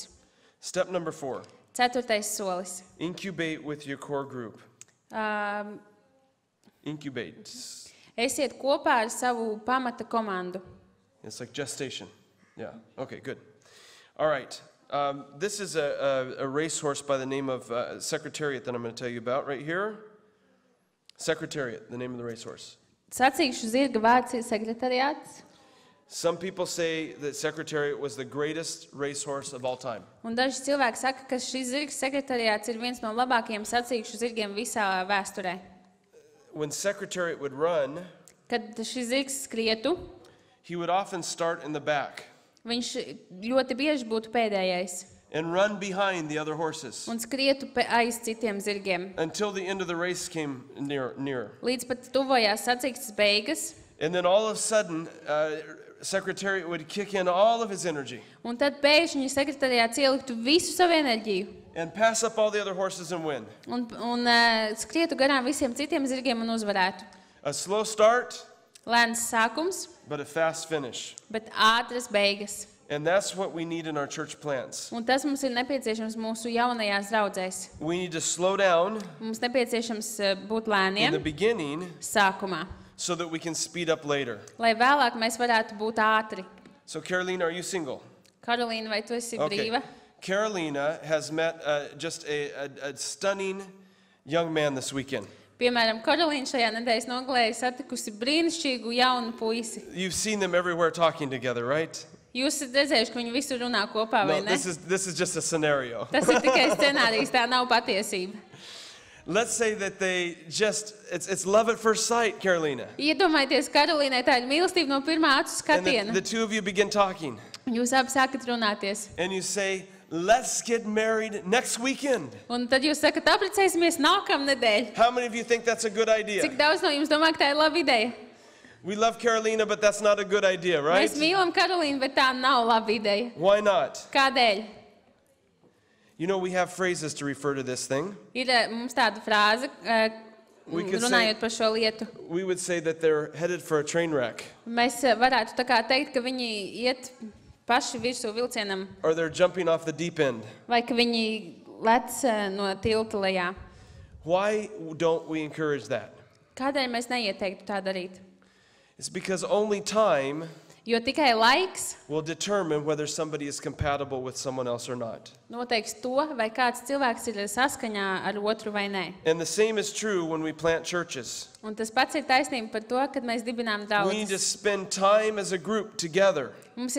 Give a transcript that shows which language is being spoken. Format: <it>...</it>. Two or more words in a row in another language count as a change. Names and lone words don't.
<en>Step number 4,</en> <lv>4. solis.</lv> <en>incubate with your core group. Incubate.</en> <lv>Esiet kopā ar savu pamata komandu.</lv> <en>It's like gestation. Yeah, okay, good. All right. This is a racehorse by the name of Secretariat that I'm going to tell you about right here. Secretariat, the name of the racehorse.</en> <lv>Sacīkšu zirga vārds ir sekretariāts.</lv> <en>Some people say that Secretariat was the greatest racehorse of all time.</en> <lv>Un daži cilvēki saka, ka šis zirgs sekretariāts ir viens no labākajiem sacīkšu zirgiem visā vēsturē.</lv> <en>When Secretariat would run,</en> <lv>Kad šis zirgs skrietu,</lv> <en>he would often start in the back</en> <lv>viņš ļoti bieži būtu pēdējais</lv> <en>and run behind the other horses</en> <lv>un skrietu aiz citiem zirgiem.</lv> <en>until the end of the race came near.</en> <lv>Līdz pat tuvojās sacīkstes beigas,</lv> <en>And then all of a sudden, Secretariat would kick in all of his energy</en> <lv>un tad pēkšņi sekretariāts ieliktu visu savu enerģiju</lv> <en>and pass up all the other horses and win.</en> <lv>un skrietu garām visiem citiem zirgiem un uzvarētu.</lv> <en>A slow start,</en> <lv>Lēns sākums,</lv> <en>but a fast finish.</en> <lv>bet ātras beigas.</lv> <en>And that's what we need in our church plants.</en> <lv>Un tas mums ir nepieciešams mūsu jaunajās draudzēs.</lv> <en>We need to slow down</en> <lv>Mums nepieciešams būt</lv> <en>in the</en> <lv>lēniem</lv> <en>beginning</en> <lv>sākumā,</lv> <en>so that we can speed up later.</en> <lv>lai vēlāk mēs varētu būt ātri.</lv> <en>So, Carolina, are you single?</en> <lv>Karolīna, vai tu esi brīva?</lv> <en>Carolina has met just a stunning young man this weekend.</en> <lv>Piemēram, Karolīna šajā nedēļas nogalē ir satikusi brīnišķīgu jaunu puisi.</lv> <en>You've seen them everywhere talking together, right?</en> <lv>Jūs esat redzējuši, ka viņi visur runā kopā, vai</lv> <en>No,</en> <lv>ne?</lv> <en>this is just a scenario.</en> <lv>Tas ir tikai scenārijs, tā nav patiesība.</lv> <en>Let's say that it's love at first sight, Carolina.</en> <lv>Iedomājieties, Karolīnai tā ir mīlestība no pirmā acu</lv> <en>And</en> <lv>skatiena.</lv> <en>the two of you begin talking.</en> <lv>Jūs abi sākat runāties.</lv> <en>And you say, let's get married next weekend.</en> <lv>Un tad jūs sakat, apprecēsimies nākamnedēļ.</lv> <en>How many of you think that's a good idea?</en> <lv>Cik daudz no jums domā, ka tā ir laba ideja?</lv> <en>We love Carolina, but that's not a good idea, right?</en> <lv>Mēs mīlam Karolīnu, bet tā nav laba ideja.</lv> <en>Why not?</en> <lv>Kādēļ?</lv> <en>You know, we have phrases to refer to this thing.</en> <lv>Ir mums tāda frāze,</lv> <en>We could</en> <lv>runājot par šo lietu.</lv> <en>We would say that they're headed for a train wreck,</en> <lv>Mēs varētu tā kā teikt, ka viņi iet paši virsū vilcienam,</lv> <en>or they're jumping off the deep end.</en> <lv>vai ka viņi lec no tilta lejā.</lv> <en>Why don't we encourage that?</en> <lv>Kādēļ mēs neieteiktu tā darīt?</lv> <en>It's because only time</en> <lv>Jo tikai laiks</lv> <en>will determine whether somebody is compatible with someone else or not.</en> <lv>noteiks to, vai kāds cilvēks ir saskaņā ar otru vai nē.</lv> <en>And the same is true when we plant churches.</en> <lv>Un tas pats ir taisnība par to, kad mēs dibinām</lv> <en>We need to</en> <lv>draudzes.</lv> <en>spend time as a group together.</en>